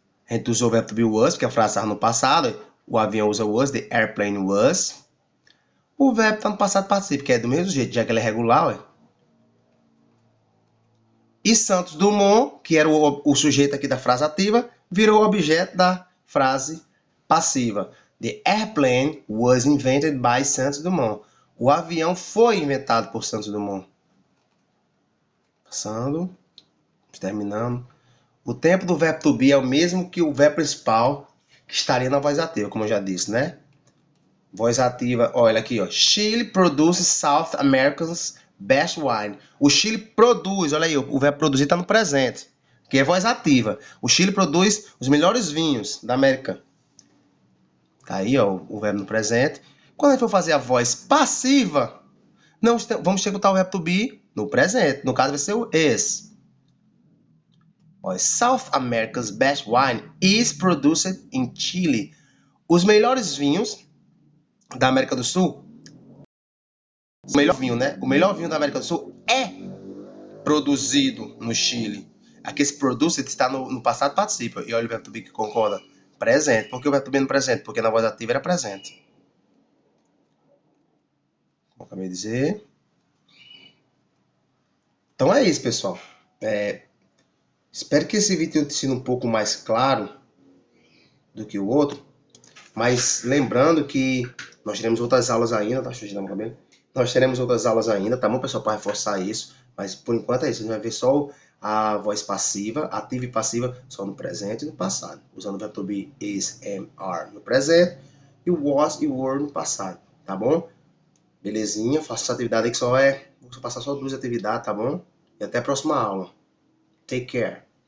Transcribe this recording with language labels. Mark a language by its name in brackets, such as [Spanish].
[Portuguese] A gente usou o verbo to be was, porque a frase estava no passado. O avião usa was, [English] the airplane was. [Portuguese] O verbo está no passado particípio, que é do mesmo jeito, já que ele é regular. Ué. E Santos Dumont, que era o sujeito aqui da frase ativa, virou o objeto da frase passiva. [English] The airplane was invented by Santos Dumont. [Portuguese] O avião foi inventado por Santos Dumont. Passando, terminando. O tempo do verbo to be é o mesmo que o verbo principal que estaria na voz ativa, como eu já disse, né? Voz ativa, olha aqui, ó. [English] Chile produces South America's best wine. [Portuguese] O Chile produz, olha aí, o verbo produzir está no presente, que é voz ativa. O Chile produz os melhores vinhos da América. Tá aí, ó, o verbo no presente. Quando a gente for fazer a voz passiva, vamos ter que botar o verbo to be no presente. No caso vai ser o is. [English] South America's best wine is produced in Chile. [Portuguese] Os melhores vinhos da América do Sul, o melhor vinho, né? O melhor vinho da América do Sul é produzido no Chile. Aqui esse produced está no passado particípio. E olha o verbo to be que concorda presente. Por que o verbo to be no presente? Porque na voz ativa era presente. Como eu acabei de dizer. Então é isso, pessoal. Espero que esse vídeo tenha sido um pouco mais claro do que o outro. Mas lembrando que nós teremos outras aulas ainda, tá? Deixa eu girar meu cabelo. Nós teremos outras aulas ainda, tá bom, pessoal? Para reforçar isso. Mas por enquanto é isso. A gente vai ver só a voz passiva, ativa e passiva, só no presente e no passado. Usando o verbo to be, is, am, are no presente e o was e o were no passado, tá bom? Belezinha? Faça essa atividade aí que vou passar só 2 atividades, tá bom? E até a próxima aula. [English] Take care.